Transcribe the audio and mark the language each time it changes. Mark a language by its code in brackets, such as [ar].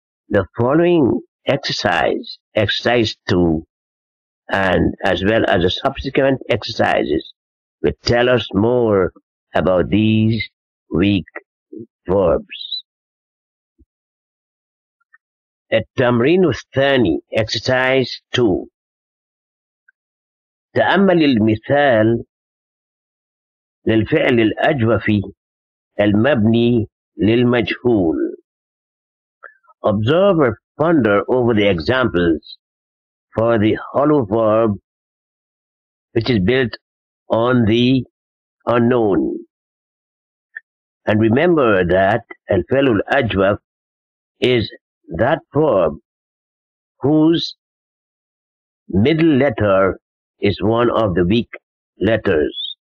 [en] The following exercise 2, and as well as the subsequent exercises, will tell us more about these weak verbs. [ar] التمرين الثاني [en] exercise 2. [ar] تأمل المثال للفعل الأجوف المبني للمجهول. [en] Observe or ponder over the examples for the hollow verb which is built on the unknown. And remember that al-fi'l al-ajwaf is that verb whose middle letter is one of the weak letters.